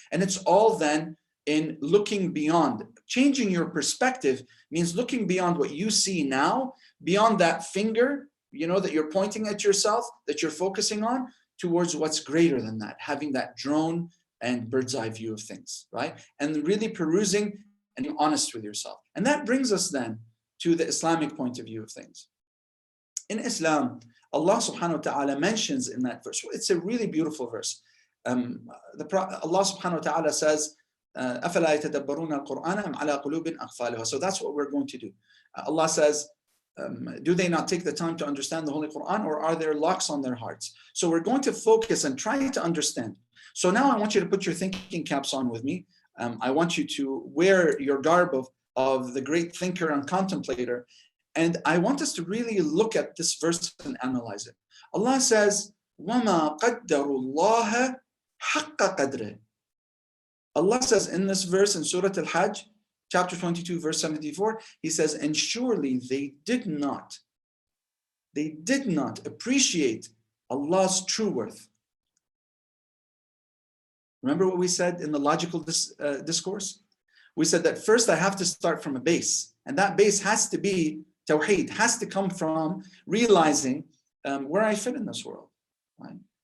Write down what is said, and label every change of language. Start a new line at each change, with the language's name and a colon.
English: And it's all then in looking beyond. Changing your perspective means looking beyond what you see now, beyond that finger, that you're pointing at yourself, that you're focusing on, towards what's greater than that, having that drone and bird's eye view of things, right? And really perusing and being honest with yourself. And that brings us then to the Islamic point of view of things. In Islam, Allah subhanahu wa ta'ala mentions in that verse, it's a really beautiful verse.
Arabic: Allah subhanahu wa ta'ala says, أَفَلَا يَتَدَبَّرُونَ الْقُرْآنَ أَمْ عَلَىٰ قُلُوبٍ أَقْفَالُهَا.
English: So that's what we're going to do. Allah says, do they not take the time to understand the Holy Quran, or are there locks on their hearts? So we're going to focus and try to understand. So now I want you to put your thinking caps on with me. I want you to wear your garb of the great thinker and contemplator. And I want us to really look at this verse and analyze it.
Arabic: Allah says, وَمَا قَدَّرُوا اللَّهَ حَقَّ قَدْرِهِ.
English: Allah says in this verse in Surah Al-Hajj, chapter 22, verse 74, He says, and surely they did not appreciate Allah's true worth. Remember what we said in the logical discourse? We said that first I have to start from a base, and that base has to be Tawheed, has to come from realizing where I fit in this world, right?